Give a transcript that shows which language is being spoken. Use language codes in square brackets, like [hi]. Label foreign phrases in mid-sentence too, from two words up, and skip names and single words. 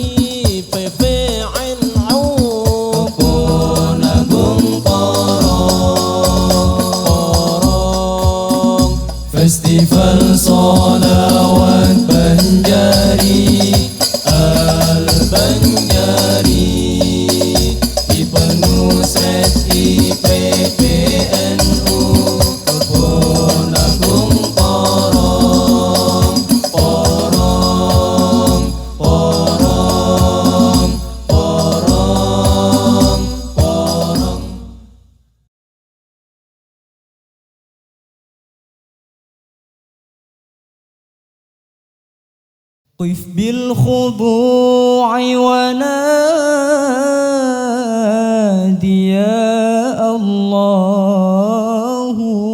[id] Festival Sholawat Banjari Al-Banjari di Penusret IPPNU Kebon Agung Porong. Porong, porong, porong, porong. [ar] قف بالخضوع ونادي يا الله